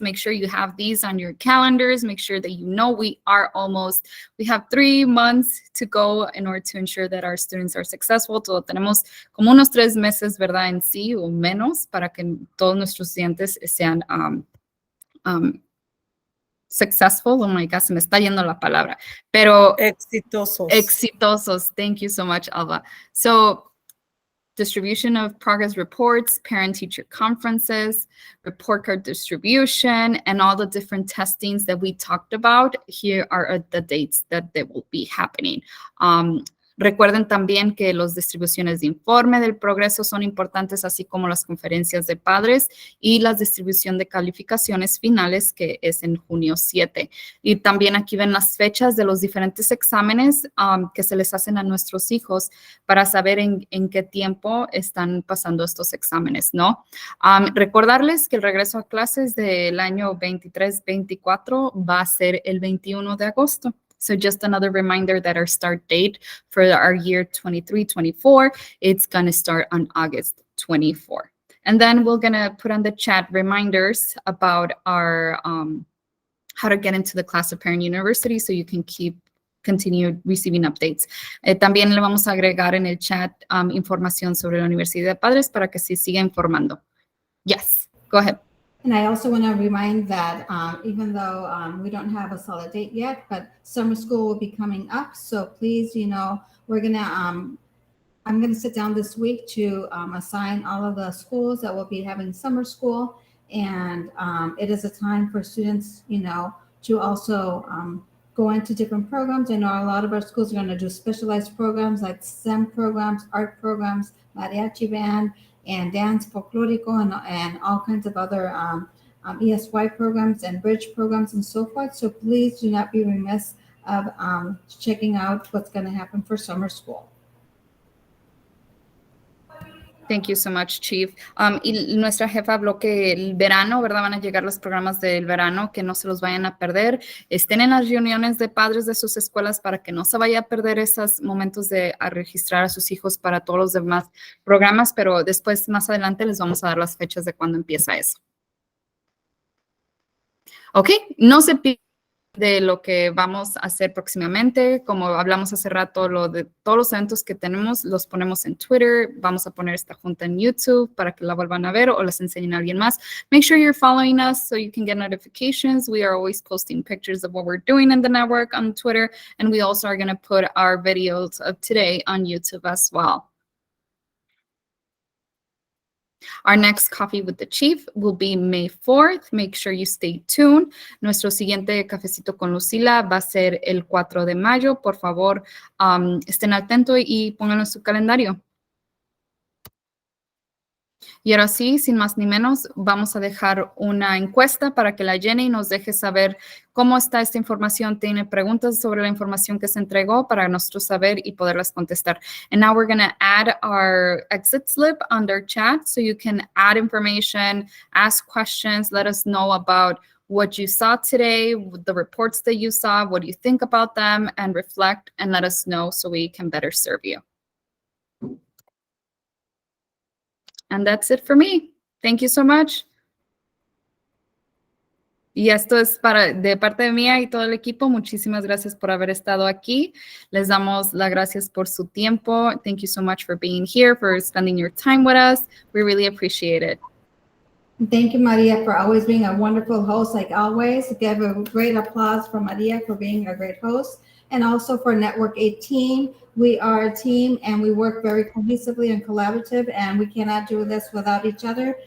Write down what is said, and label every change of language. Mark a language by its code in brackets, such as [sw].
[en] Make sure you have these on your calendars. Make sure that you know we have 3 months to go in order to ensure that our students are successful. [es] Todo tenemos como unos 3 meses, ¿verdad? En sí o menos para que todos nuestros estudiantes sean [en] successful. Oh my God, [es] se me está yendo la palabra. Pero exitosos. [en] Thank you so much, Alba. So, distribution of progress reports, parent-teacher conferences, report card distribution, and all the different testings that we talked about. Here are the dates that they will be happening. [es] Recuerden también que las distribuciones de informe del progreso son importantes, así como las conferencias de padres y la distribución de calificaciones finales, que es en junio 7. Y también aquí ven las fechas de los diferentes exámenes que se les hacen a nuestros hijos para saber en qué tiempo están pasando estos exámenes, ¿no? Recordarles que el regreso a clases del año 23-24 va a ser el 21 de agosto. [en] So just another reminder that our start date for our year 23-24, it's going to start on August 24. And then we're going to put on the chat reminders about our how to get into the class of Parent University so you can continue receiving updates. [es] También le vamos a agregar en el chat información sobre la Universidad de Padres para que se siga informando. [en] Yes, go ahead. And I also want to remind that even though we don't have a solid date yet, but summer school will be coming up. So please, we're going to, I'm going to sit down this week to assign all of the schools that will be having summer school. And it is a time for students, to also go into different programs. I know a lot of our schools are going to do specialized programs like STEM programs, art programs, mariachi band, and dance folklorico, and all kinds of other ESY programs and bridge programs and so forth. So please do not be remiss of checking out what's going to happen for summer school. Thank you so much, Chief. [es] Y nuestra jefa habló que el verano, ¿verdad? Van a llegar los programas del verano, que no se los vayan a perder. Estén en las reuniones de padres de sus escuelas para que no se vaya a perder esos momentos de registrar a sus hijos para todos los demás programas, pero después, más adelante, les vamos a dar las fechas de cuándo empieza eso. Ok, no se pierdan de lo que vamos a hacer próximamente. Como hablamos hace rato, de todos los eventos que tenemos, los ponemos en Twitter. Vamos a poner esta junta en YouTube para que la vuelvan a ver o les enseñen a alguien más. [en] Make sure you're following us so you can get notifications. We are always posting pictures of what we're doing in the network on Twitter, and we also are going to put our videos of today on YouTube as well. Our next Coffee with the Chief will be May 4th. Make sure you stay tuned. [es] Nuestro siguiente Cafecito con Lucila va a ser el 4 de mayo. Por favor, estén atentos y pónganlo en su calendario. Y ahora sí, sin más ni menos, vamos a dejar una encuesta para que la llene y nos deje saber cómo está esta información. Tiene preguntas sobre la información que se entregó para nosotros saber y poderlas contestar. [en] And now we're going to add our exit slip under chat so you can add information, ask questions, let us know about what you saw today, the reports that you saw, what do you think about them, and reflect and let us know so we can better serve you. And that's it for me. Thank you so much. [es] Y esto es de parte mía y todo el equipo. Muchísimas gracias por haber estado aquí. Les damos las gracias por su tiempo. [en] Thank you so much for being here, for spending your time with us. We really appreciate it. Thank you, Maria, for always being a wonderful host, like always. Give a great applause for Maria for being a great host. And also for Network 18. We are a team and we work very cohesively and collaborative, and we cannot do this without each other.